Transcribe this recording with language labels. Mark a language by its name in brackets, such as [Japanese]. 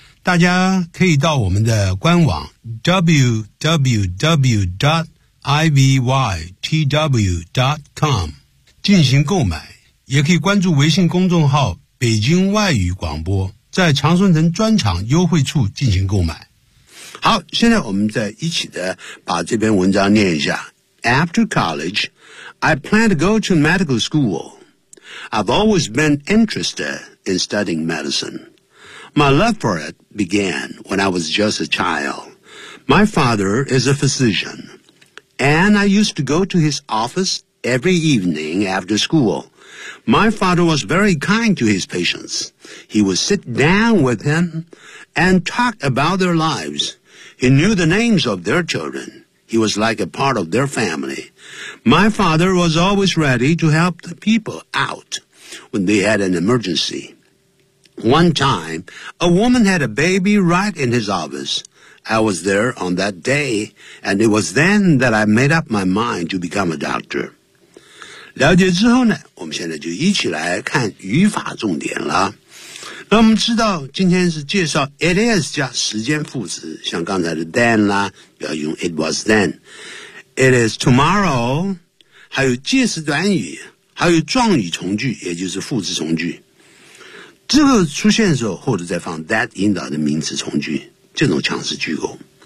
[Chinese] 大家可以到我们的官网 www.ivytw.com 进行购买，也可以关注微信公众号北京外语广播，在常春藤专场优惠处进行购买。好，现在我们再一起的把这篇文章念一下。 [English] After college, I plan to go to medical school. I've always been interested in studying medicineMy love for it began when I was just a child. My father is a physician, and I used to go to his office every evening after school. My father was very kind to his patients. He would sit down with them and talk about their lives. He knew the names of their children. He was like a part of their family. My father was always ready to help the people out when they had an emergency. One time, a woman had a baby right in his office. I was there on that day, and it was then that I made up my mind to become a doctor. [Chinese] 了解之后呢，我们现在就一起来看语法重点了。那我们知道今天是介绍 it is 加时间副词，像刚才的 then 啦，要用 [English] it was then， it is tomorrow， [Chinese] 还有介词短语，还有状语从句，也就是副词从句，这个出现的时候或者再放 that 引导的名词从句，这种强势句构。